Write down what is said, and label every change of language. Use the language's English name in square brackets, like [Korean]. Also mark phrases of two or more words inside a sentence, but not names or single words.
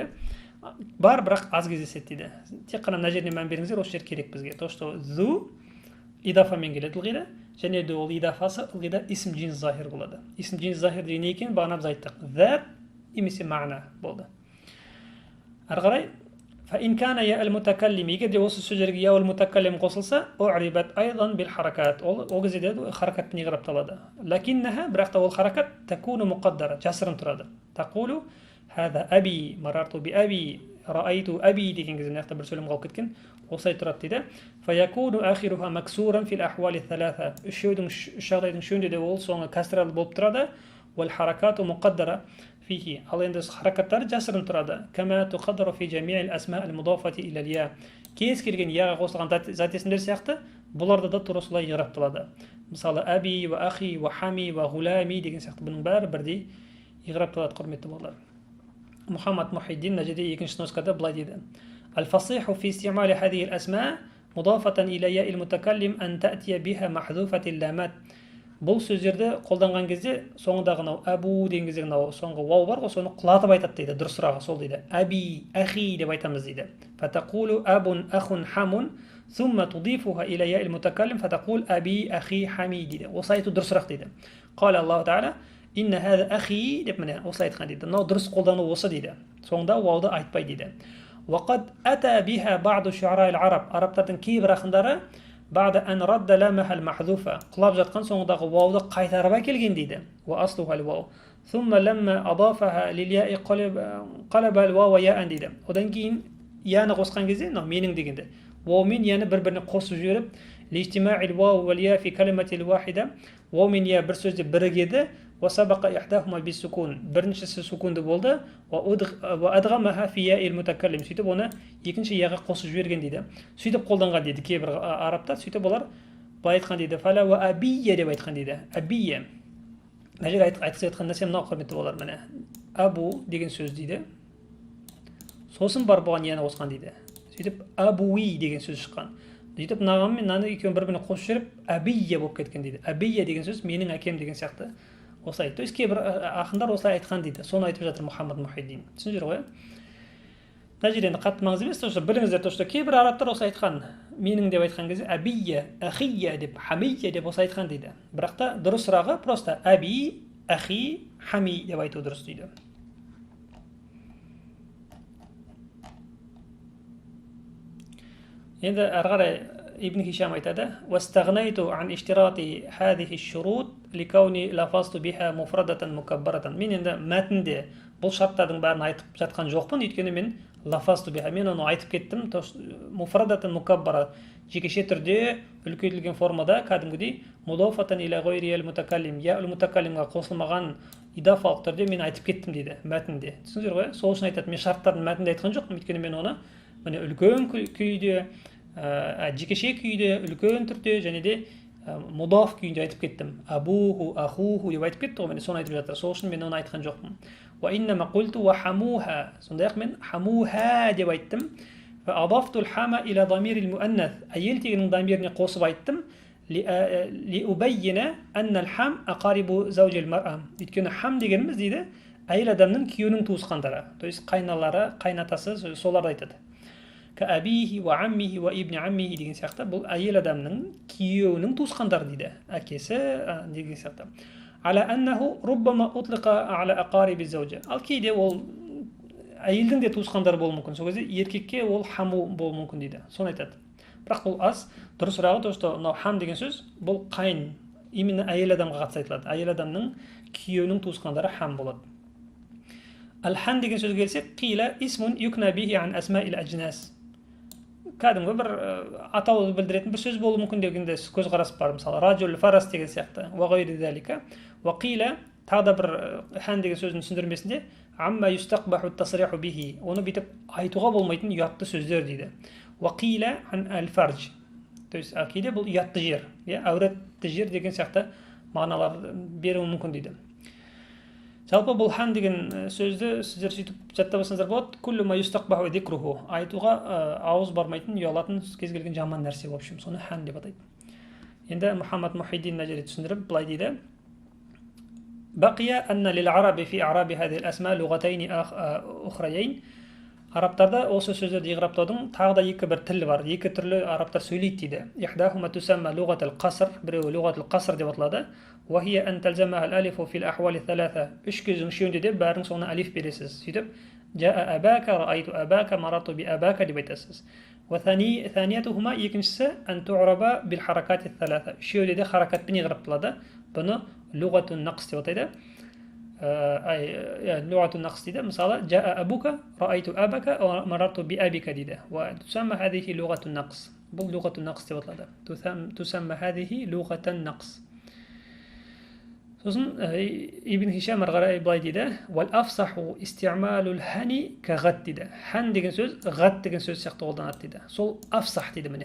[Kazakh] Бар, бірақ аз кездеседі дейді. Тек қана мына жеріне мән беріңіздер, осы жер керек бізге. [Russian] То, что [Kazakh] зу идафамен келеді ылғида, және де ол идафасы ылғида [Arabic] اسم جنس ظاهر [Kazakh] болады. [Arabic] اسم جنس ظاهر [Kazakh] деген не екен? Бағана біз айттық. Зат немесе мағына болды. Әрі қарай, [Arabic] فإن كان يا المتكلم, [Kazakh] егер де осы сөздерге [Arabic] ياء المتكلم [Kazakh] қосылса, [Arabic] أعربت أيضا بالحركات. [Kazakh] Ол кезде де харакатпен иғрапталады. لكنها, бірақ та ол харакат [Arabic] تكون مقدرة, [Kazakh] жасырын тұрады. [Arabic] تقول هذا أبي, مررت بأبي, رأيت أبي [Kazakh] деген кезде мына жақта бір сөйлем қалып кеткен. Осылай тұрады дейді. [Arabic] فيكون آخرها مكسورا في الأحوال الثلاثة. [Kazakh] үш жағдайдың үшеуінде де ол соңы кәсіралы болып тұрады. [Arabic] والحركات مقدرة فيه. [Kazakh] ал енді харакаттары жасырын тұрады. [Arabic] كما تقدر في جميع الأسماء المضافة إلى الياء. [Kazakh] кез келген яға қосылған зат есімдер сияқты бұларда да тура солай иғрапталады. Мысалы, [Arabic] أبي، وأخي، وحمي، وغلامي [Kazakh] деген сияқты бұның бәрі бірдей иғрапталады, құрметті балалар. Мухаммад Мухиддин мына жерде екінші нұсқада былай дейді: [Arabic] الفصيح في استعمال هذه الأسماء مضافة إلى ياء المتكلم أن تأتي بها محذوفة اللامات. [Kazakh] Бұл сөздерді қолданған кезде соңындағы мынау абу деген кезде мынау соңғы вау бар ғой, соны құлатып айтады дейді. Дұрысырағы сол дейді. [Arabic] أبي، أخي [Kazakh] деп айтамыз дейді. [Arabic] فتقول أب أخ حم ثم تضيفها إلى ياء المتكلم فتقول أبي أخي حمي дейді. [Kazakh] Осы айту дұрысырақ дейді. [Arabic] قال الله تعالى إن هذا أخي [Kazakh] деп міне осы айтқан дейді. Мынау дұрыс қолдану осы дейді. Соңында вауды айтпай дейді. [Arabic] وقد أتى بها بعض شعراء العرب. [Kazakh] Арабтардың кейбір ақындары [Arabic] بعد أن رد لامها المحذوفة, [Kazakh] құлап жатқан соңындағы вауды қайтарып әкелген дейді. [Arabic] وأصلها الواو ثم لما أضافها للياء قلب الواو ياء дейді. [Kazakh] Одан кейін яны қосқан кезде, менің дегенде, вау мен яны бір-біріне қосып жіберіп, [Arabic] لاجتماع الواو والياء في كلمة واحدة, waw [Kazakh] мен я бір сөзде бірігеді, [Arabic] وسبق إحداهما بالسكون, [Kazakh] біріншісі сукунды болды, [Arabic] وأدغمها في ياء المتكلم, [Kazakh] сөйтіп оны екінші яға қосып жіберген дейді. Сөйтіп қолданған дейді кейбір арабтар, сөйтіп олар былай айтқан дейді, [Arabic] فلا وأبيا [Kazakh] деп айтқан дейді. Абия. Мына жерге айтқысы айтқан нәрсе мынау, құрметті болар, міне. Абу деген сөз дейді. Сосын бар бұған яны қосқан дейді. Сөйтіп абуи деген сөз шыққан. Сөйтіп мынаған мен мынаны екеуін бір-біріне қосып жіберіп, абия болып кеткен дейді. Абия деген сөз менің әкем деген сияқты. Осылай. То есть кейбір ақындар осылай айтқан дейді. Соны айтып жатыр Мұхаммад Мұхиддин. Түсіндіңіздер ғой? Мына жерде енді қатты маңызды емес, біліңіздер, [Russian] то что [Kazakh] кейбір арабтар осылай айтқан. Менің деп айтқан кезде [Arabic] أبيا، أخيا [Kazakh] деп, хамия деп осылай айтқан дейді. Бірақ та дұрысырағы просто [Arabic] أبي، أخي، حمي [Kazakh] деп айту дұрыс дейді. Енді әрі қарай [Arabic] ابن هشام айтады: واستغنيت عن اشتراط هذه الشروط لكوني لفظت بها مفردة مكبرة. [Kazakh] Мен енді мәтінде бұл шарттардың бәрін айтып жатқан жоқпын, өйткені мен [Arabic] لفظت بها, [Kazakh] мен оны айтып кеттім, [Arabic] مفردة مكبرة, [Kazakh] жекеше түрде үлкейтілген формада, кәдімгідей [Arabic] مضافة إلى غير المتكلم, [Kazakh] я ал мутакаллимға қосылмаған идафалық түрде мен айтып кеттім дейді мәтінде. Түсіндіңіздер ғой? Сол үшін айтады, мен шарттардың мәтінде айтқан жоқпын, өйткені мен оны міне үлкен күйде, жекеше күйде, үлкен түрде және де мудаф күйінде айтып кеттім. [Arabic] أبوه، أخوه [Kazakh] деп айтып кетті ғой, міне соны айтып жатыр. Сол үшін мен оны айтқан жоқпын. [Arabic] وإنما قلت وحموها. [Kazakh] Сондай-ақ мен хамуха деп айттым. [Arabic] وأضفت الحم إلى ضمير المؤنث. [Kazakh] Әйел тегінің дамиріне қосып айттым. [Arabic] لأبين أن الحم أقارب زوج المرأة. [Kazakh] Өйткені хам дегеніміз дейді, әйел адамның күйеуінің туысқандары. То есть қайналары, қайнатасы, соларды айтады. [Arabic] كأبيه وعمه وابن عمه [Kazakh] деген сияқты бұл әйел адамның күйеуінің туысқандары дейді. Әкесі деген сияқты. [Arabic] على أنه ربما أطلق على أقارب الزوجة. [Kazakh] Ал кейде ол әйелдің де туысқандары болуы мүмкін. Сол кезде еркекке ол хаму болуы мүмкін дейді. Соны айтады. Бірақ бұл аз. Дұрысырағы [Russian] то, что [Kazakh] мынау хам деген сөз бұл қайын, именно әйел адамға қатысты айтылады. Әйел адамның күйеуінің туысқандары хам болады. [Arabic] Ал-хан [Kazakh] деген сөзге келсек, [Arabic] قيل اسم يكنى به عن أسماء الأجناس. [Kazakh] Кәдімгі бір атауды білдіретін бір сөз болуы мүмкін дегенде көзқарас бар. Мысалы, [Arabic] رجل فرس [Kazakh] деген сияқты. [Arabic] وغير ذلك. وقيل [Kazakh] тағы да бір хан деген сөздің түсіндірмесінде [Arabic] عما يستقبح التصريح به. [Kazakh] Оны бүйтіп айтуға болмайтын ұятты сөздер дейді. [Arabic] وقيل عن الفرج. [Kazakh] То есть кейде бұл ұятты жер, әуретті жер деген сияқты мағыналар беруі мүмкін дейді. Жалпы бұл хан деген сөзді сіздер сөйтіп жаттап алсаңыздар болады. [Arabic] كل ما يستقبح ذكره. [Kazakh] Айтуға ауыз бармайтын, ұялатын кез келген жаман нәрсе болып общем, соны хан деп атайды. Енді Мұхаммад Мұхиддин мына жерде түсіндіріп былай дейді: [Arabic] بقي أن للعرب في إعراب هذه الأسماء لغتين أخريين. [Kazakh] Арабтарда осы сөздерді иғраптаудың тағы да екі бір тілі бар. Екі түрлі арабтар сөйлейді дейді. [Arabic] إحداهما تسمى لغة القصر, [Kazakh] біреуі [Arabic] لغة القصر [Kazakh] деп аталады. [Arabic] وهي أن تلزمها الألف في الأحوال الثلاثة. [Kazakh] Үш кездің үшеуінде де бәрінің соңына алиф бересіз. Сөйтіп [Arabic] جاء أباك, رأيت أباك, مررت بأباك [Kazakh] деп айтасыз. [Arabic] وثانيتهما екіншісі أن تعرب بالحركات الثلاث. [Kazakh] Үшеуінде де харакатпен иғрапталады. Бұны [Arabic] لغة النقص [Kazakh] деп атайды. [Arabic] لغة النقص дейді. [Kazakh] Мысалы, [Arabic] جاء أبوك, رأيت أباك, مررت بأبيك [Kazakh] дейді. [Arabic] وتسمى هذه لغة النقص. [Kazakh] Бұл [Arabic] لغة النقص [Kazakh] деп аталады. [Arabic] تسمى هذه لغة النقص. [Kazakh] Сосын Ибн Хишам әрі былай дейді: [Arabic] والأفصح استعمال الهن كغد дейді. [Kazakh] Хан деген сөз гад деген сөз сияқты қолданады дейді. Сол афсах дейді міне.